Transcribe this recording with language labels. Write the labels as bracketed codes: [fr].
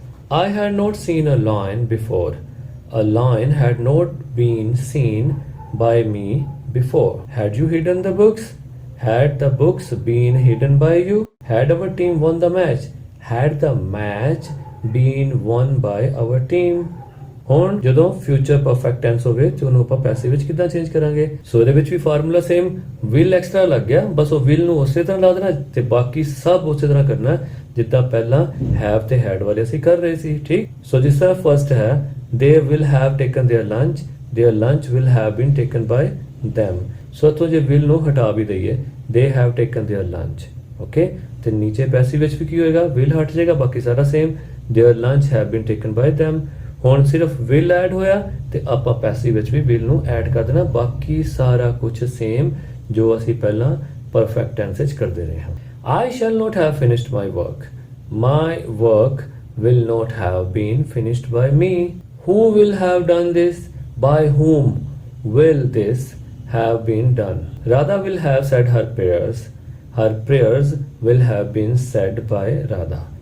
[en] I had not seen a lion before. A lion had not been seen by me before. Had you hidden the books? Had the books been hidden by you? Had our team won the match? Had the match been won by our team? [pa] ਹੁਣ ਜਦੋਂ future perfect tens ਹੋਵੇ ਤੇ ਉਹਨੂੰ ਆਪਾਂ passive ਵਿੱਚ ਕਿੱਦਾਂ change ਕਰਾਂਗੇ? ਸੋ ਇਹਦੇ ਵਿੱਚ ਵੀ ਫਾਰਮੂਲਾ ਸੇਮ, ਵਿਲ ਐਕਸਟਰਾ ਲੱਗ ਗਿਆ, ਬਸ ਉਹ ਵਿਲ ਨੂੰ ਉਸੇ ਤਰ੍ਹਾਂ ਲਾ ਦੇਣਾ ਤੇ ਬਾਕੀ ਸਭ ਉਸੇ ਤਰ੍ਹਾਂ ਕਰਨਾ ਜਿੱਦਾਂ ਪਹਿਲਾਂ ਹੈਵ ਤੇ ਹੈਡ ਵਾਲੇ ਅਸੀਂ ਕਰ ਰਹੇ ਸੀ, ਠੀਕ? ਸੋ ਜਿਸ ਤਰ੍ਹਾਂ ਫਰਸਟ ਹੈ [en] they will have taken their lunch, their lunch will have been taken by them. [pa] ਸੋ ਇੱਥੋਂ ਜੇ will ਨੂੰ ਹਟਾ ਵੀ ਦਈਏ [en] they have taken their lunch. [pa] Okay ਤੇ ਨੀਚੇ ਪੈਸਿਵ ਵਿੱਚ ਵੀ ਕੀ ਹੋਏਗਾ, ਵਿਲ ਹਟ ਜਾਏਗਾ, ਬਾਕੀ ਸਾਰਾ same. [en] Their lunch have been taken by them। [pa] ਹੁਣ ਸਿਰਫ ਵਿਲ ਐਡ ਹੋਇਆ ਤੇ ਆਪਾਂ ਪੈਸਿਵ ਵਿੱਚ ਵੀ ਵਿਲ ਨੂੰ ਐਡ ਕਰ ਦੇਣਾ, ਬਾਕੀ ਸਾਰਾ ਕੁਝ ਸੇਮ ਜੋ ਅਸੀਂ ਪਹਿਲਾਂ ਪਰਫੈਕਟ ਟੈਂਸ ਵਿੱਚ ਕਰਦੇ ਰਹੇ ਹਾਂ। [en] I shall not have finished my work. My work will not have been finished by me. Who will have done this? By whom will this have been done? Radha will have said her prayers. Her prayers will have been said by Radha.